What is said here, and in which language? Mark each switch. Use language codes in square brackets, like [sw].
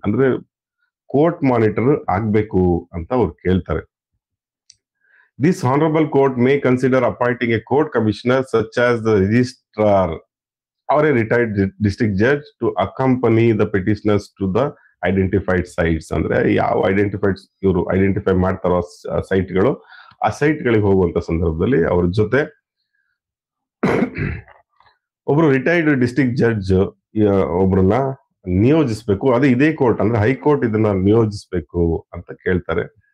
[kn] ಅಂದ್ರೆ court monitor ಆಗ್ಬೇಕು ಅಂತ ಅವ್ರು ಕೇಳ್ತಾರೆ. [en] This honorable court may consider appointing a court commissioner such as the registrar or a retired district judge to accompany the petitioners to the identified sites. [kn] ಅಂದ್ರೆ ಯಾವ ಇವರು identify ಮಾಡ್ತಾರೋ ಸೈಟ್ಗಳು, ಆ ಸೈಟ್ಗಳಿಗೆ ಹೋಗುವಂತ ಸಂದರ್ಭದಲ್ಲಿ ಅವ್ರ ಜೊತೆ ಒಬ್ರು ರಿಟೈರ್ಡ್ ಡಿಸ್ಟ್ರಿಕ್ಟ್ ಜಡ್ಜ್ ಒಬ್ರನ್ನ ನಿಯೋಜಿಸ್ಬೇಕು. ಅದೇ ಇದೇ ಕೋರ್ಟ್ ಅಂದ್ರೆ ಹೈಕೋರ್ಟ್ ಇದನ್ನ ನಿಯೋಜಿಸ್ಬೇಕು ಅಂತ ಕೇಳ್ತಾರೆ.